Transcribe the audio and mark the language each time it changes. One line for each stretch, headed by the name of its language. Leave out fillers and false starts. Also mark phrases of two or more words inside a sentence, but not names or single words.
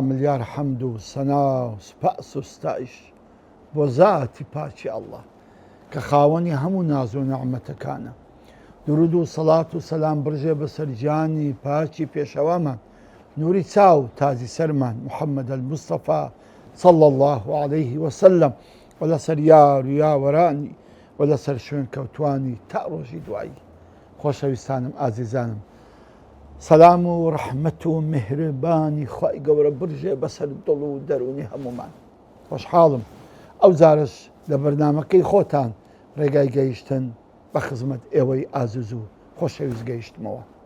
Central Kurdish: ملیار حەمد و سەنا و سوپاس و ستایش بۆ زاتی پاکی ئەڵڵا کە خاوەنی هەموو ناز و نەعمەتەکانە. درود و سەڵات و سەلام بڕژێ بەسەر گیانی پاکی پێشەوامان، نوری چاو تازی سەرمان محەممەد الموستەفا
Arabic: صلى الله عليه وسلم،
Central Kurdish: و لەسەر یار و یاوەرانی و لەسەر شوێن کەوتوانی تا ڕۆژی دوایی. خۆشەویستانم ئازیزانم، سەلام و ڕەحمەت و میهرەبانی خوای گەورە برژێ بەسەر دڵ و دەرونی هەمومان. خۆشحاڵم ئەو جارش لە بەرنامەکەی خۆتان ڕێگای گەیشتن بە خزمەت ئێوەی ئازیز و خۆشەویست گەیشتمەوە.